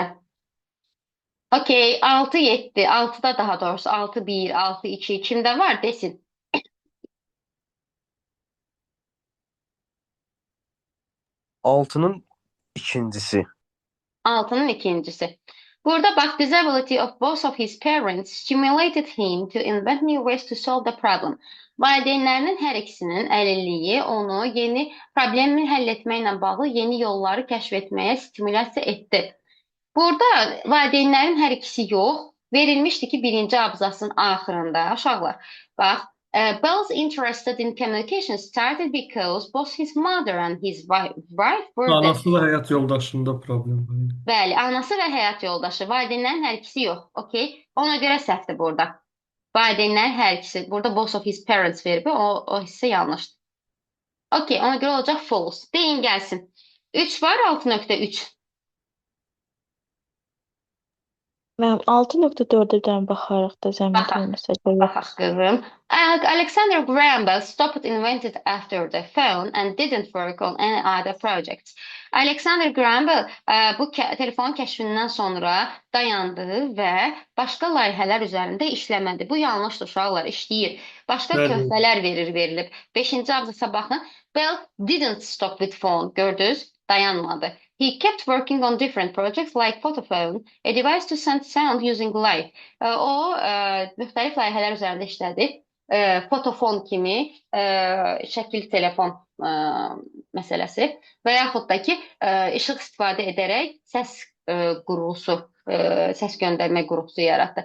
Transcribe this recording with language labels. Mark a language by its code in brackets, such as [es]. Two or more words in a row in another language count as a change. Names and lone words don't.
[az] Okey, 6-7, 6-da daha doğrusu 6-1, 6-2 kimdə var desin. 6-nın ikincisi. 6-nın ikincisi. Burada bax, [en] disability of both of his parents stimulated him to invent new ways to solve the problem. [az] Valideynlərinin hər ikisinin əlilliyi onu yeni problemi həll etməklə bağlı yeni yolları kəşf etməyə stimulyasiya etdi. Burada valideynlərin hər ikisi yox, verilmişdi ki, birinci abzasın axırında, uşaqlar, bax, [en] Bell's interested in communication started because both his mother and his wife were deaf. [az] Anası və həyat yoldaşında problem var. Bəli, anası və həyat yoldaşı, valideynlərin hər ikisi yox, okey? Ona görə səhvdir burada. Valideynlərin hər ikisi, burada [en] both of his parents [az] verbi, o hissə yanlışdır. Okey, ona görə olacaq false. Deyin gəlsin. 3 var, 6.3. Mənim 6.4-dən baxarıq da zəhmət Baxaq. olmasa. Baxaq qızım. [en] Alexander Graham Bell stopped invented after the phone and didn't work on any other projects. [az] Alexander Graham Bell bu telefonun kəşfindən sonra dayandı və başqa layihələr üzərində işləmədi. Bu yanlışdır uşaqlar, işləyir. Başqa Bəli. töhfələr verilib. 5-ci abzasa baxın. [en] Bell didn't stop with phone. [az] Gördünüz? Dayanmadı. [en] He kept working on different projects like Photophone, a device to send sound using light. [az] O müxtəlif layihələr üzərində işlədi. Fotofon kimi şəkil telefon məsələsi və yaxud da ki, işıq istifadə edərək səs qurğusu, səs göndərmə qurğusu yaratdı.